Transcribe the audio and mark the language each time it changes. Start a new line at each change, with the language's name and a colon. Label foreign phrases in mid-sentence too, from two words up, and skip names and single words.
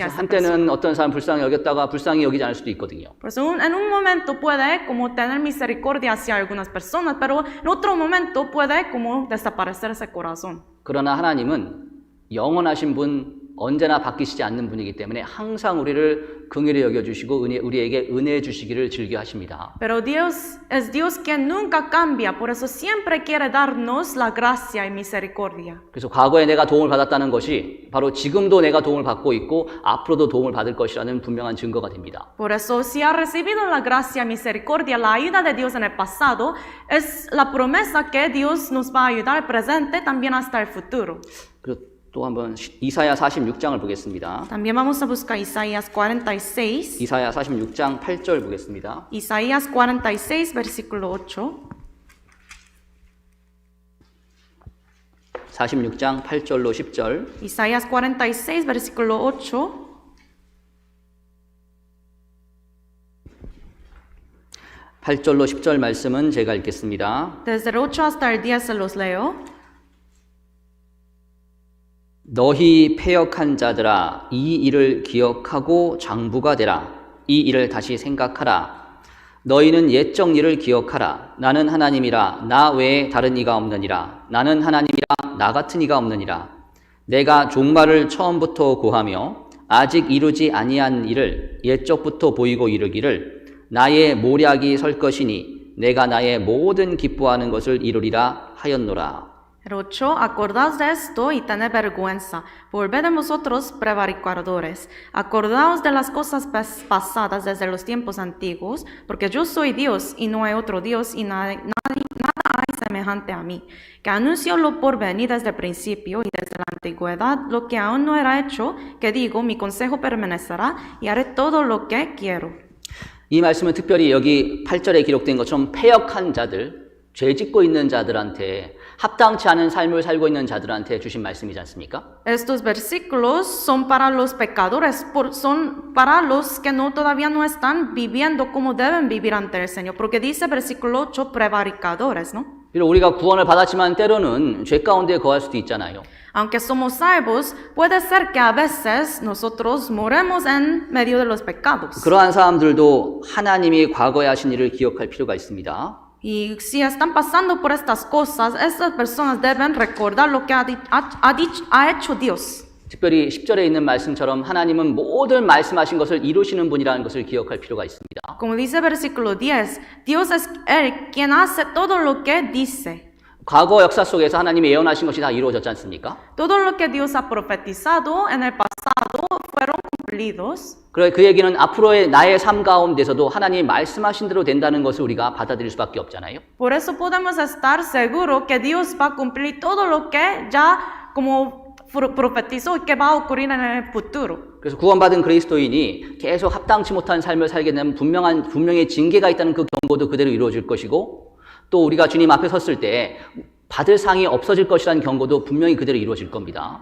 Korean: 그래서
Spanish: esa persona.
Korean: 한때는 어떤 사람 불쌍히 여겼다가 불쌍히 여기지 않을 수도 있거든요.
Spanish: Por eso, en un momento puede como tener misericordia hacia algunas personas, pero en otro momento puede como desaparecer ese corazón.
Korean: 그러나 하나님은 영원하신 분, 언제나 바뀌시지 않는 분이기 때문에 항상 우리를 긍휼히 여겨주시고 우리에게 은혜 주시기를 즐겨하십니다.
Spanish: Pero Dios es Dios que nunca cambia, por eso siempre quiere darnos la gracia y misericordia.
Korean: 그래서 과거에 내가 도움을 받았다는 것이 바로 지금도 내가 도움을 받고 있고 앞으로도 도움을 받을 것이라는 분명한 증거가 됩니다.
Spanish: Por eso, si ha recibido la gracia y misericordia, la ayuda de Dios en el pasado, es la promesa que Dios nos va a ayudar presente también hasta el futuro.
Korean: 그리고 또 한번 이사야 46장을 보겠습니다.
Spanish: También vamos a buscar Isaías 46.
Korean: 이사야 46장 8절 보겠습니다.
Spanish: Isaías 46, versículo 8.
Korean: 46장 8절로 10절.
Spanish: Isaías 46, versículo 8.
Korean: 팔절로 10절 말씀은 제가 읽겠습니다.
Spanish: Desde el 8 hasta el 10 se los leo.
Korean: 너희 패역한 자들아 이 일을 기억하고 장부가 되라. 이 일을 다시 생각하라. 너희는 옛적 일을 기억하라. 나는 하나님이라 나 외에 다른 이가 없느니라. 나는 하나님이라 나 같은 이가 없느니라. 내가 종말을 처음부터 고하며 아직 이루지 아니한 일을 옛적부터 보이고 이르기를 나의 모략이 설 것이니 내가 나의 모든 기뻐하는 것을 이루리라 하였노라.
Spanish: El 8, acordaos de esto y tened vergüenza, volved de vosotros prevaricadores, acordaos de las cosas pasadas desde los tiempos antiguos, porque yo soy Dios y no hay otro Dios y nada hay semejante a mí, que anuncio lo por venir desde el principio y desde la antigüedad, lo que aún no era hecho, que digo, mi consejo permanecerá y haré todo lo que quiero.
Korean: 이 말씀은 특별히 여기 8절에 기록된 것처럼 패역한 자들, 죄 짓고 있는 자들한테 합당치 않은 삶을 살고 있는 자들한테 주신 말씀이지 않습니까?
Spanish: Estos versículos son para los pecadores, son para los que todavía no están viviendo como deben vivir ante el Señor, porque dice versículo 8, prevaricadores, ¿no?
Korean: 비록 우리가 구원을 받았지만 때로는 죄 가운데 거할 수도 있잖아요.
Spanish: Aunque somos salvos, puede ser que a veces nosotros moremos en medio de los pecados.
Korean: 그러한 사람들도 하나님이 과거에 하신 일을 기억할 필요가 있습니다.
Spanish: Y si están pasando por estas cosas, estas personas deben recordar lo que ha hecho Dios.
Korean: 특별히 10절에 있는 말씀처럼 하나님은 모든 말씀하신 것을 이루시는 분이라는 것을 기억할 필요가 있습니다.
Spanish: Como dice versículo 10, Dios es Él quien hace todo lo que dice.
Korean: 과거 역사 속에서 하나님이 예언하신 것이 다 이루어졌지 않습니까?
Spanish: Todo lo que Dios ha profetizado en el pasado fueron cumplidos.
Korean: 그 얘기는 앞으로의 나의 삶 가운데서도 하나님이 말씀하신 대로 된다는 것을 우리가 받아들일 수밖에 없잖아요.
Spanish: Por eso podemos estar seguros que Dios va a cumplir todo lo que ya como profetizó y que va a ocurrir en el futuro.
Korean: 그래서 구원받은 그리스도인이 계속 합당치 못한 삶을 살게 되면 분명히 징계가 있다는 그 경고도 그대로 이루어질 것이고 또 우리가 주님 앞에 섰을 때 받을 상이 없어질 것이라는 경고도 분명히 그대로 이루어질 겁니다.